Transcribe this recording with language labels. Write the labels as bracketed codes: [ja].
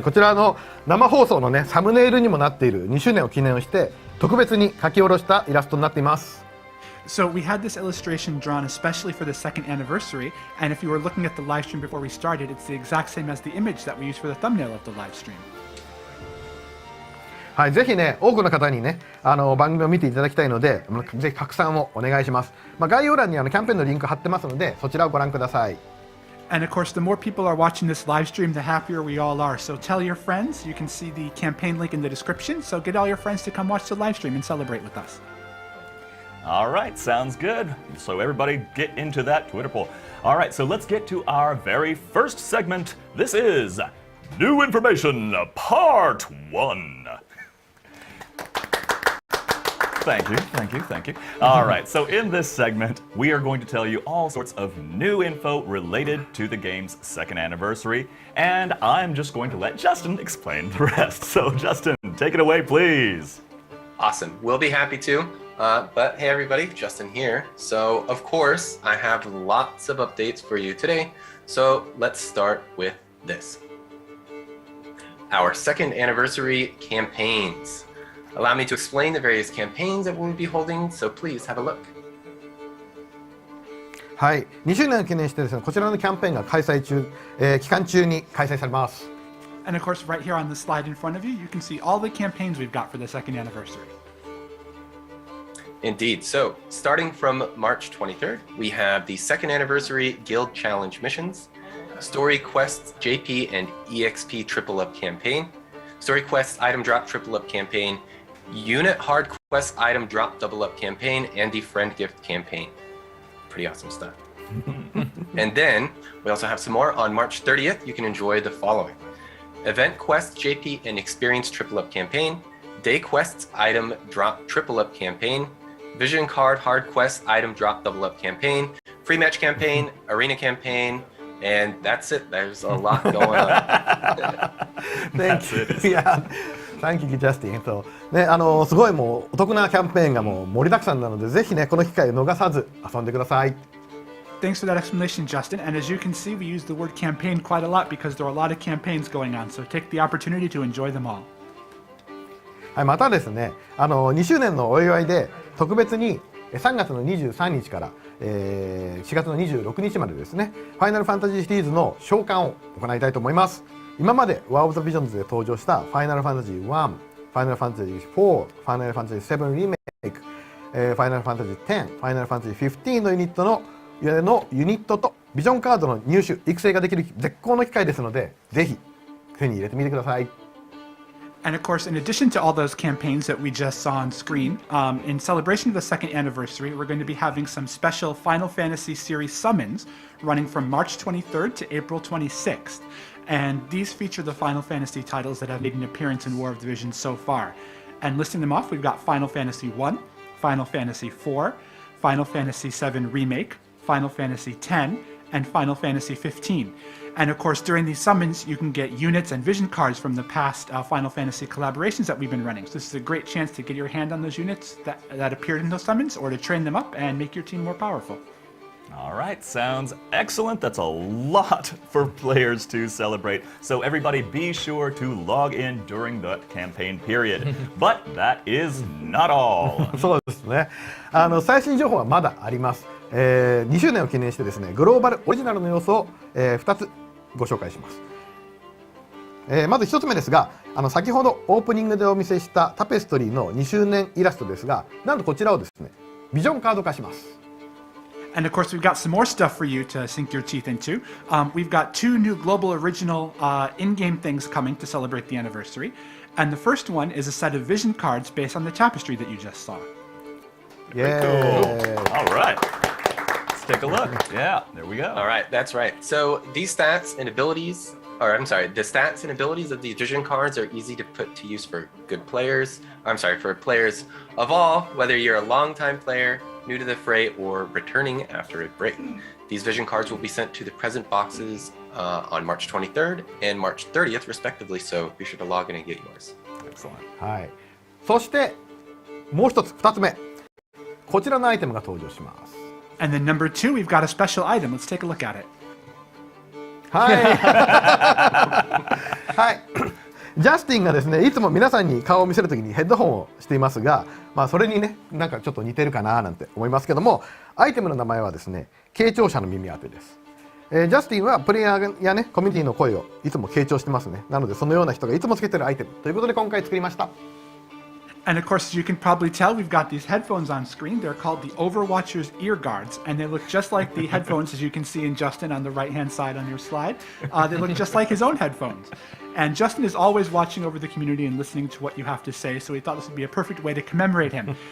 [ja] こちらの生放送のね、サムネイルにもなっている2周年を記念をして特別に書き下ろしたイラストになっています。 [en] So we had this illustration drawn especially for the second anniversary, and if you were looking at the live stream before we started, it's the exact same as the image that we used for the thumbnail of the live stream. [ja] はい、ぜひね、多くの方にね、番組を見ていただきたいので、ぜひ拡散をお願いします。概要欄にキャンペーンのリンク貼ってますので、そちらをご覧ください。 [en] And of course, the more people are watching this live stream, the happier we all are. So tell your friends. You can see the campaign link in the description. So get all your friends to come watch the live stream and celebrate with us. All right, sounds good. So everybody get into that Twitter poll. All right, so let's get to our very first segment. This is New Information Part 1. Thank you. All right, so in this segment, we are going to tell you all sorts of new info related to the game's second anniversary, and I'm just going to let Justin explain the rest. So Justin, take it away, please. Awesome. We'll be happy to. But hey everybody, Justin here. So of course, I have lots of updates for you today. So let's start with this. Our second anniversary campaigns. Allow me to explain the various campaigns that we'll be holding, so please have a look. [ja] はい、2周年を記念してですね、こちらのキャンペーンが開催中、期間中に開催されます。 [en] And of course, right here on the slide in front of you, you can see all the campaigns we've got for the second anniversary. Indeed. So, starting from March 23rd, we have the second anniversary Guild Challenge missions, Story Quests JP and EXP Triple Up campaign, Story Quests Item Drop Triple Up campaign, Unit Hard Quest Item Drop Double Up campaign, and the Friend Gift campaign. Pretty awesome stuff. And then, we also have some more. On March 30th, you can enjoy the following. Event Quest JP and Experience Triple Up campaign, Day Quests Item Drop Triple Up campaign, Vision Card Hard Quest Item Drop Double Up campaign, Free Match campaign, Arena campaign, and that's it. There's a lot going on. Thank you. Yeah. Thank you, Justin. [ja] ね、すごいもうお得なキャンペーンがもう盛りだくさんなので、ぜひね、この機会を逃さず遊んでください。 [en] Thanks for that explanation, Justin. And as you can see, we use the word campaign quite a lot because there are a lot of campaigns going on. So take the opportunity to enjoy them all. [ja] はい、またですね、2周年のお祝いで特別に3月の23日から、4月の26日までですね、ファイナルファンタジーシリーズの召喚を行いたいと思います。今まで War of the Visions で登場したファイナルファンタジー1、ファイナルファンタジー4、ファイナルファンタジー7リメイク、ファイナルファンタジー10、ファイナルファンタジー15のユニットとビジョンカードの入手育成ができる絶好の機会ですので、ぜひ手に入れてみてください。 [en] And of course, in addition to all those campaigns that we just saw on screen, in celebration of the second anniversary, we're going to be having some special Final Fantasy series summons running from March 23rd to April 26th. And these feature the Final Fantasy titles that have made an appearance in War of the Visions so far. And listing them off, we've got Final Fantasy 1, Final Fantasy 4, Final Fantasy 7 Remake, Final Fantasy 10, and Final Fantasy 15. And of course, during these summons, you can get units and vision cards from the past Final Fantasy collaborations that we've been running. So this is a great chance to get your hand on those units that appeared in those summons, or to train them up and make your team more powerful. All right, sounds excellent. That's a lot for players to celebrate. So everybody be sure to log in during the campaign period. But that is not all. [ja] そうですね。最新情報はまだあります。2周年を記念してですね、グローバルオリジナルの要素を、2つご紹介します。まず1つ目ですが、先ほどオープニングでお見せしたタペストリーの2周年イラストですが、なんとこちらをですね、ビジョンカード化します。 [en] And of course, we've got some more stuff for you to sink your teeth into. We've got 2 new global original in-game things coming to celebrate the anniversary. And the first one is a set of vision cards based on the Tapestry that you just saw. Very cool. All right. Let's take a look. Yeah, there we go. All right, that's right. So these stats and abilities, the stats and abilities of these vision cards are easy to put to use for good players. For players of all, whether you're a longtime player, new to the fray, or returning after a break. These vision cards will be sent to the present boxes on March 23rd and March 30th, respectively. So be sure to log in and get yours. Excellent. [ja] はい。そしてもう一つ2つ目、こちらのアイテムが登場します。 [en] And then number 2, we've got a special item. Let's take a look at it. [ja] はい。はい。ジャスティンがですね、いつも皆さんに顔を見せるときにヘッドホンをしていますが、それにね、なんかちょっと似てるかななんて思いますけども、アイテムの名前はですね、傾聴者の耳当てです。ジャスティンはプレイヤーやね、コミュニティの声をいつも傾聴してますね。なのでそのような人がいつもつけてるアイテムということで今回作りました。 [en] And of course, as you can probably tell, we've got these headphones on screen. They're called the Overwatcher's ear guards, and they look just like the headphones as you can see in Justin on the right-hand side on your slide. They look just like his own headphones. And Justin is always watching over the community and listening to what you have to say, so we thought this would be a perfect way to commemorate him.